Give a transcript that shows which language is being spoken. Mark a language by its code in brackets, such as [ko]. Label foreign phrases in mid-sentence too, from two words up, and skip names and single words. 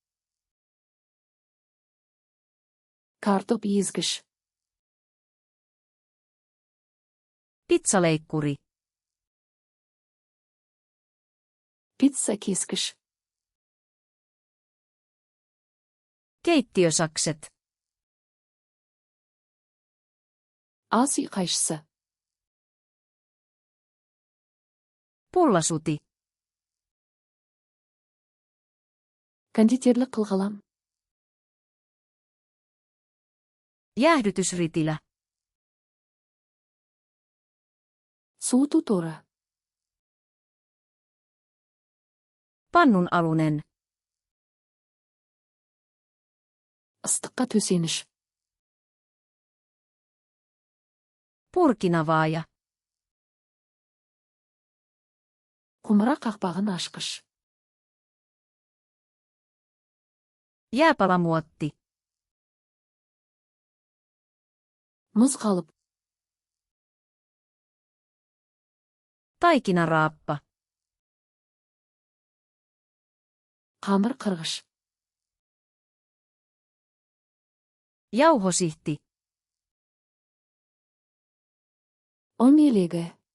[kk] Картоп езгіш. [fi] Pizzaleikkuri. [kk] Пицца кескіш. [fi] Keittiösakset. [kk] Ас үй қайшысы. [fi] Pullasuti. [kk] Кондитерлік қылғылам. [fi] Jäähdytysritilä. [kk] Суыту торы. [fi] Pannun alunen. [kk] Ыстыққа төсеніш. [fi] Purkinavaaja. [kk] Құмыра қақпағын ашқыш. [fi] Jääpalamuotti. [kk] Мұз қалып. [fi] Taikinaraappa. [kk] Қамыр қырғыш. [fi] Jauhosihti. [kk] ұн елегі.